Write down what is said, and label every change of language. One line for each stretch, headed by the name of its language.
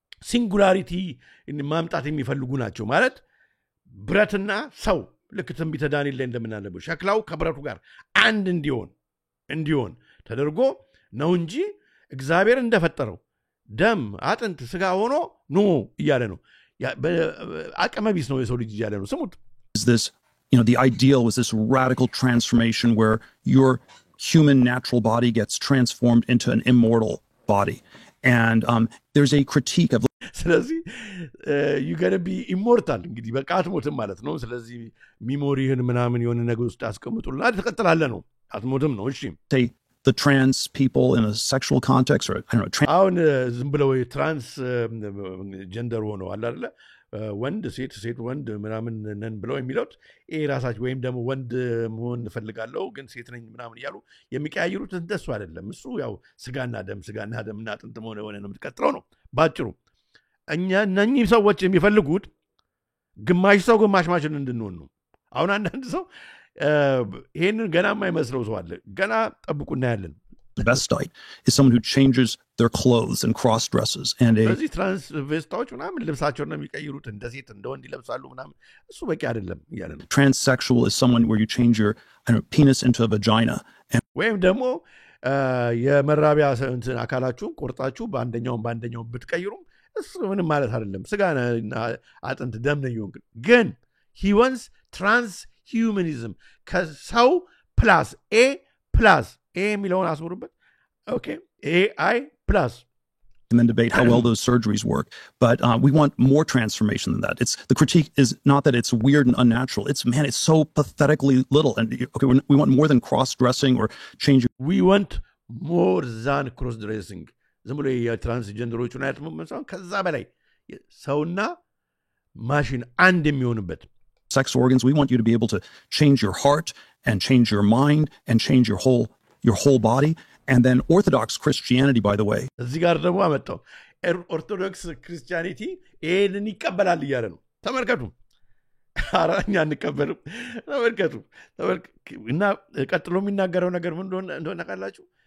Amharic: ሲንጉላሪቲ ማምጣት የሚፈልጉ ናቸው ማለት ብረትና ሰው ልክ ትንቢተ ዳንኤል ላይ እንደምናነበው ሸክላው ከብረቱ ጋር አንድ እንዲሆን ተደርጎ ነው እንጂ እግዚአብሔር እንደፈጠረው ደም አጥንት ስጋ ሆኖ ኖ እያለ ነው። አቅመ ቢስ ነው የሰው ልጅ እያለ ነው። ስሙት።
English: Is this the ideal was this radical transformation where your human natural body gets transformed into an immortal body. And there's a critique of
Amharic: ስለዚህ
English: you gotta be immortal
Amharic: እንግዲህ በቃ አትሞትም ማለት ነው ስለዚህ ሚሞሪህን ምናምን የሆነ ነገር ውስጥ አስቀምጡልና ትቀጥላለህ ነው አትሞትም ነው እሺ
English: say the trans people in a sexual context or I don't know
Amharic: አሁን ዝም ብለው ትራንስ ጀንደር ሆነው አለ አይደለ ወንድ ሴት ወንድ ምናምን ነን ብለው የሚሉት ራሳቸው ወይም ደግሞ ወንድ መሆን ፈልጋለሁ ግን ሴት ነኝ ምናምን ያሉ የሚቀያየሩት እንደሱ አይደለም እሱ ያው ስጋና ደምና አጥንት ሆነ ነው የምትቀጥለው ነው ባጭሩ እኛ እነኚህ ሰዎች የሚፈልጉት ግማሽ ሰው ግማሽ ማሽን እንድንሆን ነው አሁን አንዳንድ ሰው ይሄንን ገና የማይመስለው ሰው አለ ገና ጠብቁና ያለን
English: the best diet is someone who changes their clothes and cross dresses and
Amharic: እዚህ ትራንስቬስታዎች ምናምን ልብሳቸውን ነው የሚቀይሩት እንደ ሴት እንደ ወንድ ይለብሳሉ ምናምን እሱ በቂ አይደለም ይያለ ነው
English: transsexual is someone where you change your penis into a vagina and
Amharic: ወይም ደግሞ የመራቢያ እንትን አካላችሁን ቆርጣችሁ በአንደኛው ብትቀይሩም እሱ ምንም ማለት አይደለም ስጋና አጥንት ደም ነው ግን
English: he wants transhumanism
Amharic: ከሰው plus A የሚለውን አስምሩበት
English: okay AI plus and then debate how well those surgeries work but we want more transformation than that the critique is not that it's weird and unnatural it's so pathetically little and okay we want more than cross dressing or changing we want more than cross dressing
Amharic: ዝም ብሎ የትራንስጀንደሮቹን አይተመመሳው ከዛ በላይ ሰውና ማሽን አንድ የሚሆንበት
English: sex organs we want you to be able to change your heart and change your mind and change your whole body and then orthodox Christianity by the way
Amharic: እዚህ ጋር ደግሞ አመጣው ኦርቶዶክስ ክርስቲያኒቲ ይሄንን ይቀበላል ይያለ ነው ተመልከቱ አራኛ እንቀበልም ተመልከቱ እና ቀጥሎ የሚናገረው ነገር ምን እንደሆነ ካላችሁ